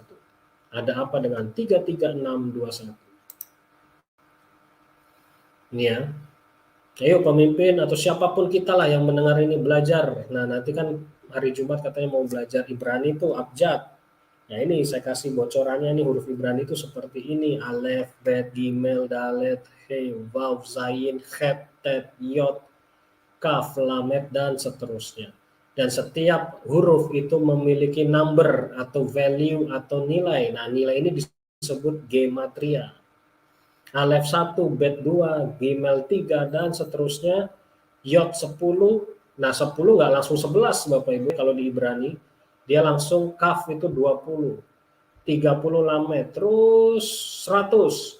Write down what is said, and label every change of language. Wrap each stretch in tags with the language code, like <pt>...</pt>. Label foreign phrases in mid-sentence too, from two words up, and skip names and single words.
<id>Ada apa dengan 33621? Ini ya. Ayo pemimpin atau siapapun kita lah yang mendengar ini belajar. Nah nanti kan hari Jumat katanya mau belajar Ibrani itu abjad. Nah ini saya kasih bocorannya nih, huruf Ibrani itu seperti ini.</id> <he>אלף, בית, גימל, דלת, הא, וו, זין, חית, טית, יוד, כף, למד,</he> <id>dan seterusnya. Dan setiap huruf itu memiliki number atau value atau nilai. Nah nilai ini disebut gematria.</id> <he>אלף 1, בית 2, גימל 3,</he> <id>dan seterusnya, Yod 10. Nah 10 nggak langsung 11 Bapak Ibu kalau di Ibrani, dia langsung Kaf itu 20, 30 Lamed, terus 100.</id>